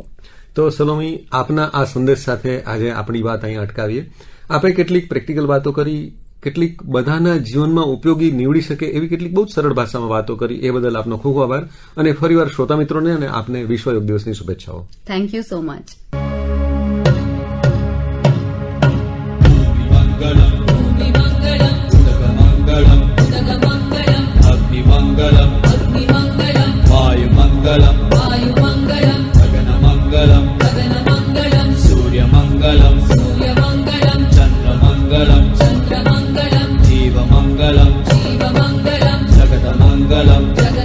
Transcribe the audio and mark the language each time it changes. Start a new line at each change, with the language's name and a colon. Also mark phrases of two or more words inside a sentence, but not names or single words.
Gujarati: તો સલોમી, આપના આ સંદેશ સાથે આજે આપણી વાત અહીં અટકાવીએ. આપણે કેટલીક પ્રેક્ટિકલ વાતો કરી, કેટલીક બધાના જીવનમાં ઉપયોગી નીવડી શકે એવી કેટલીક બહુ જ સરળ ભાષામાં વાતો કરી, એ બદલ આપનો ખૂબ આભાર. અને ફરીવાર શ્રોતા મિત્રોને અને આપને વિશ્વ યોગ દિવસની શુભેચ્છાઓ.
English: thank you so much.
Sanskrit: अग्निमङ्गलम् अग्निमङ्गलम् वायुमङ्गलम् वायुमङ्गलम् गगनमङ्गलम् गगनमङ्गलम् सूर्यमङ्गलम् सूर्यमङ्गलम् चन्द्रमङ्गलम् चन्द्रमङ्गलम् जीवमङ्गलम् जीवमङ्गलम् जगतमङ्गलम्